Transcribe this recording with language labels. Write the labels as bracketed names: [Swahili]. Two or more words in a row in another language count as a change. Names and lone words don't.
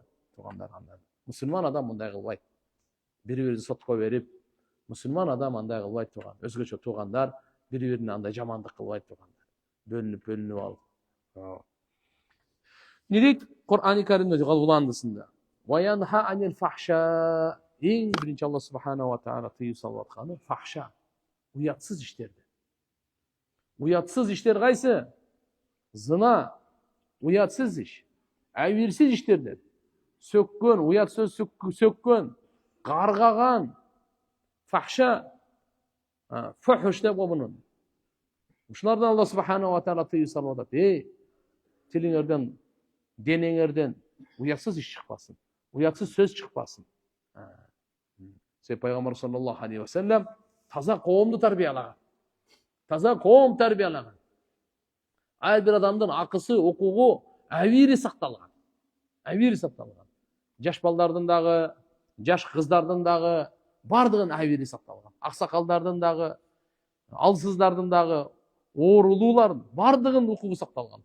[Kyrgyz] Туугандар андай. Мусулман адам мындай кылбайт. Бири-бирин сотко берип, мусулман адам андай кылбайт тууган. Өзгөчө туугандар бири-бирине андай жамандык кылбайт туугандар. Бөлүнүп алып. Не дейт Кур'ан-ы Каримде уландысында? [Arabic] وينهى عن الفحشاء. [Kyrgyz] Эң биринчи [Arabic] الله سبحانه وتعالى [Kyrgyz] тыюу салып атканы фахша, уятсыз иштерди. Уятсыз иштер кайсы? Зына, уятсыз иш, абийирсиз иштерди. Сөккөн, уят сөз сөккөн, каргаган, фахша, фухуш деп буну. Ушулардан [Arabic] الله سبحانه وتعالى [Kyrgyz] тыюу салып атат. Тилиңерден, денеңерден уятсыз иш чыкпасын, уятсыз сөз чыкпасын. Пайгамбар [Arabic] صلى الله عليه وسلم [Kyrgyz] таза коомду тарбиялаган. Таза коом тарбиялаган. Ар бир адамдын акысы, укугу абийири сакталган. Абийири сакталган. Жаш балдардын дагы, жаш кыздардын дагы бардыгын абийири сакталган. Аксакалдардын дагы, алсыздардын дагы, оорулуулардын бардыгын укугу сакталган.